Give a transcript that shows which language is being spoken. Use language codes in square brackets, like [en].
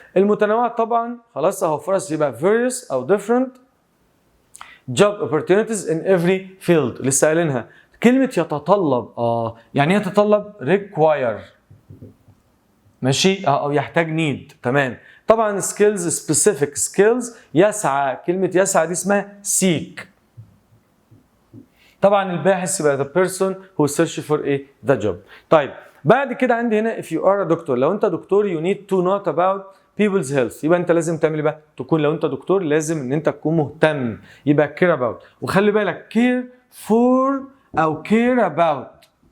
[ar] المتنوع طبعا خلاص اهو فرص يبقى various او [en] different job opportunities in every field [ar] لسه قايلينها. كلمة يتطلب يعني يتطلب require ماشي او يحتاج need تمام. طبعا skills specific skills يسعى كلمة يسعى دي اسمها seek. [en] طبعا الباحث يبقى the person who search for the job. [ar] طيب بعد كده عندي هنا [en] if you are a doctor [ar] لو انت دكتور [en] you need to know about people's health [ar] يبقى انت لازم تعمل ايه بقى؟ تكون لو انت دكتور لازم ان انت تكون مهتم يبقى care about. وخلي بالك care for او care about.